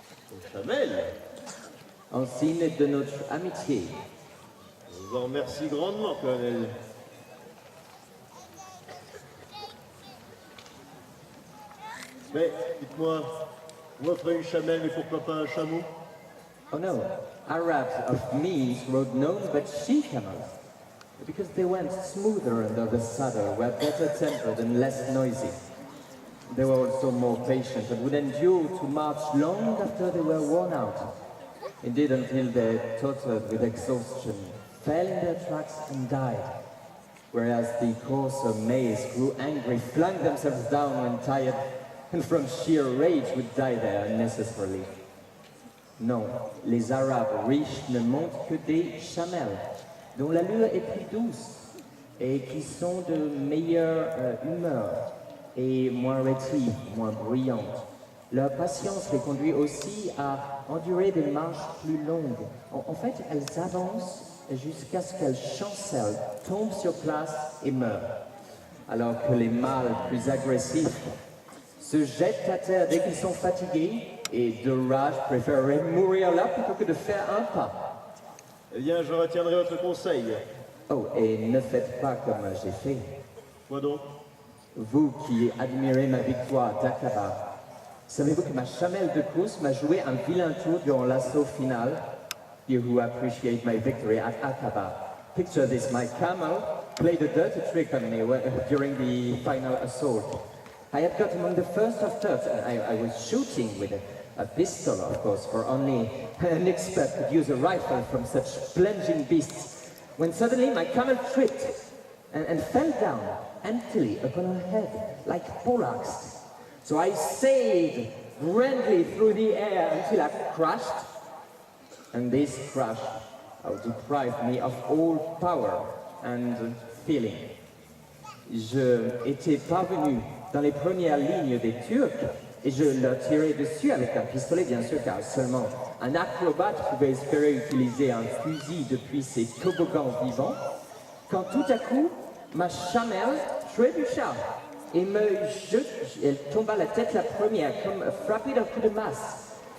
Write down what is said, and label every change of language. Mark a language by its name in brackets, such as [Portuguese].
[French] Une chamelle. en signe de notre amitié. Je vous en remercie grandement, colonel. Mais, dites-moi, vous offrez une chamelle, mais pourquoi pas un chameau? [English] Oh no, Arabs of Medes rode none but she-camels, because they went smoother under the saddle, were better tempered and less noisy. They were also more patient and would endure to march long after they were worn out. Indeed, until they tottered with exhaustion, fell in their tracks and died. Whereas the coarser maize grew angry, flung themselves down when tired, and from sheer rage would die there unnecessarily. [French] Non, les Arabes riches ne montent que des chamelles, dont l'allure est plus douce et qui sont de meilleure humeur et moins rétives, moins bruyantes. Leur patience les conduit aussi à endurer des marches plus longues. En fait, elles avancent jusqu'à ce qu'elles chancellent, tombent sur place et meurent. Alors que les mâles plus agressifs se jettent à terre dès qu'ils sont fatigués et de rage préféreraient mourir là plutôt que de faire un pas. Eh bien, je retiendrai votre conseil. Oh, et ne faites pas comme j'ai fait. Quoi donc? Vous qui admirez ma victoire d'Aqaba, savez-vous que ma chamelle de course m'a joué un vilain tour durant l'assaut final? [English] You who appreciate my victory at Aqaba, picture this, my camel played a dirty trick on me during the final assault. I had got among the first of turks, and I was shooting with a pistol, of course, for only an expert could use a rifle from such plunging beasts, when suddenly my camel tripped and fell down emptily upon her head, like poleaxed. So I sailed grandly through the air until I crashed, and this crash deprived me of all power and feeling. [French] Je étais parvenu dans les premières lignes des Turcs et je leur tirais dessus avec un pistolet, bien sûr, car seulement un acrobate pouvait espérer utiliser un fusil depuis ses toboggans vivants, quand tout à coup, ma chamelle trébucha et elle tomba la tête la première, comme frappée d'un coup de masse.